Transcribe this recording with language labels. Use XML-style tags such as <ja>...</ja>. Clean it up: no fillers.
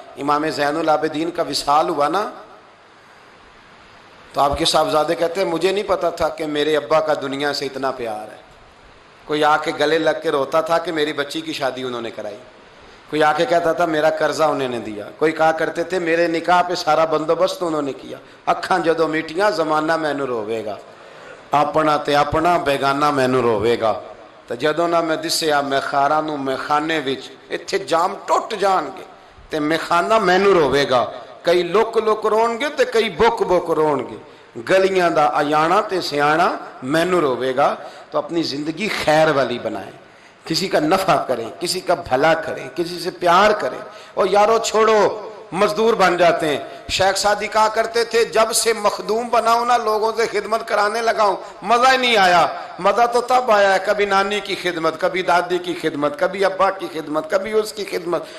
<ur>امام زین العابدین کا وصال ہوا نا، تو آپ کے صاحبزادے کہتے ہیں مجھے نہیں پتا تھا کہ میرے ابا کا دنیا سے اتنا پیار ہے. کوئی آ کے گلے لگ کے روتا تھا کہ میری بچی کی شادی انہوں نے کرائی، کوئی آ کے کہتا تھا میرا قرضہ انہوں نے دیا، کوئی کہا کرتے تھے میرے نکاح پہ سارا بندوبست انہوں نے کیا.</ur> <pa>اکھاں جدوں میٹیاں زمانہ مینوں روے گا، اپنا تے اپنا بیگانہ مینوں روے گا. تے جدوں نہ میں دسیا میں خاراں نوں میں خانے وچ ایتھے جام ٹوٹ جان گے تے میں خانہ مینوں روے گا. کئی لک لک رون گے تے کئی بک بک رون گے، گلیاں دا ایانا تے سیانا مینوں روے گا.</pa> <ur>تو اپنی زندگی خیر والی بنائیں، کسی کا نفع کریں، کسی کا بھلا کریں، کسی سے پیار کریں. اور یارو چھوڑو مزدور بن جاتے ہیں. شیخ سعدی کہا کرتے تھے جب سے مخدوم بناؤں نا، لوگوں سے خدمت کرانے لگاؤں، مزہ ہی نہیں آیا. مزہ تو تب آیا ہے کبھی نانی کی خدمت، کبھی دادی کی خدمت، کبھی ابا کی خدمت، کبھی اس کی خدمت.</ur>